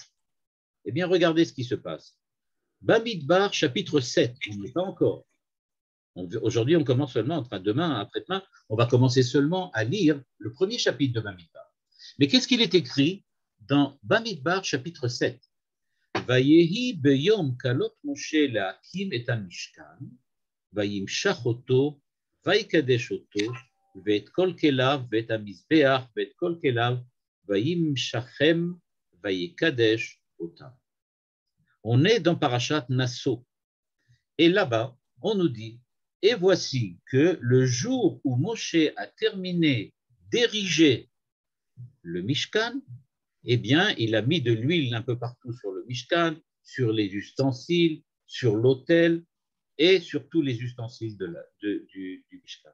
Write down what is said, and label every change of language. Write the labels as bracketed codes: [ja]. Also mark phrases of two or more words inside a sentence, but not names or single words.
[fr] Eh bien, regardez ce qui se passe. Bamidbar, chapitre 7, on n'y est pas encore. Aujourd'hui, on commence seulement, enfin demain, après-demain, on va commencer seulement à lire le premier chapitre de Bamidbar. Mais qu'est-ce qu'il est écrit dans Bamidbar, chapitre 7? [he] ויהי ביום כלות משה להקים את המשכן וימשח אתו ויקדש אתו ואת כל כליו ואת המזבח ואת כל כליו וימשחם ויקדש אתם. [fr] On est dans Parashat Nasso. Et là-bas, on nous dit, et voici que le jour où Moshe a terminé d'ériger le Mishkan, eh bien, il a mis de l'huile un peu partout sur le Mishkan, sur les ustensiles, sur l'autel et sur tous les ustensiles du Mishkan.